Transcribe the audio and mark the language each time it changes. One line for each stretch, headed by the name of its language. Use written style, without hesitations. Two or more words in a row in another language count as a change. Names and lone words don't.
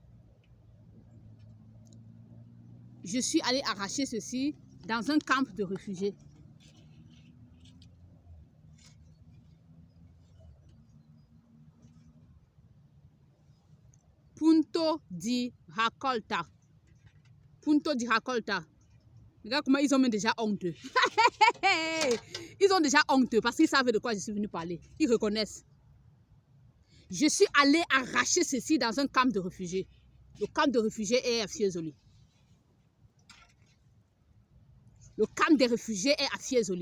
French: Je suis allée arracher ceci dans un camp de réfugiés.
Italian: Punto di Raccolta. Punto di Raccolta.
French: Regarde comment ils ont même déjà honteux. Ils ont déjà honteux parce qu'ils savent de quoi je suis venue parler. Ils reconnaissent. Je suis allée arracher ceci dans un camp de réfugiés. Le camp de réfugiés est à Fiesole. Le camp des réfugiés est à Fiesole.